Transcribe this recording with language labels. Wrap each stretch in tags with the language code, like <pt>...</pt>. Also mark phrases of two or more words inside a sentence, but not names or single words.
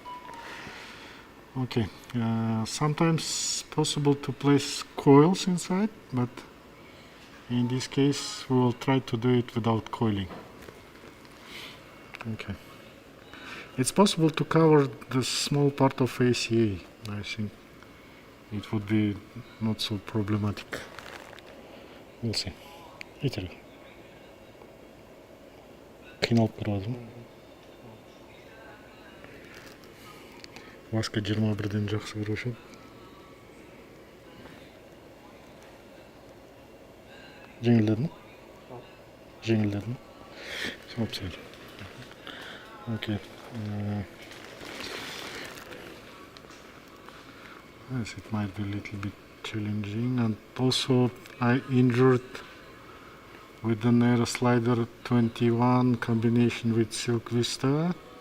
<en>Okay, sometimes possible to place coils inside, but in this case we will try to do it without coiling. Okay, it's possible to cover the small part of ACA. I think it would be not so problematic. We'll see. Italy.</en> <kk>Қиналып тұрады. Васка 21-ден жақсы көруші. Жеңілдеді ме? Жеңілдеді ме? Абсолютно.</kk> <en>Okay. Yes, it might be a little bit challenging, and also I injured with the Neuroslider 21 combination with Silk Vista.</en>